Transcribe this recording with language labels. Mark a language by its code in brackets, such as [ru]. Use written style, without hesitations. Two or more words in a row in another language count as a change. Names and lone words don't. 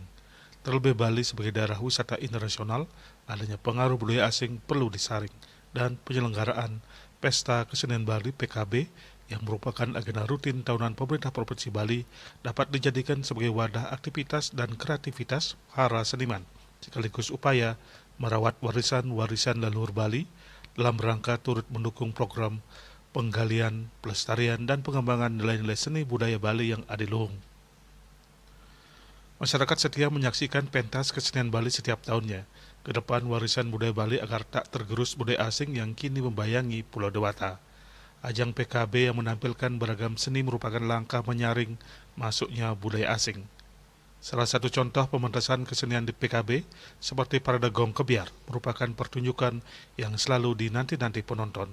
[id] Terlebih Bali sebagai daerah wisata internasional, adanya pengaruh budaya asing perlu disaring, dan penyelenggaraan Pesta Kesenian Bali PKB yang merupakan agenda rutin tahunan pemerintah Provinsi Bali dapat dijadikan sebagai wadah aktivitas dan kreativitas para seniman, sekaligus upaya merawat warisan-warisan leluhur Bali dalam rangka turut mendukung program penggalian, pelestarian, dan pengembangan nilai-nilai seni budaya Bali yang adiluhung. Masyarakat setia menyaksikan pentas kesenian Bali setiap tahunnya. Ke depan warisan budaya Bali agar tak tergerus budaya asing yang kini membayangi Pulau Dewata. Ajang PKB yang menampilkan beragam seni merupakan langkah menyaring masuknya budaya asing. Salah satu contoh pementasan kesenian di PKB seperti Parade Gong Kebiar merupakan pertunjukan yang selalu dinanti-nanti penonton.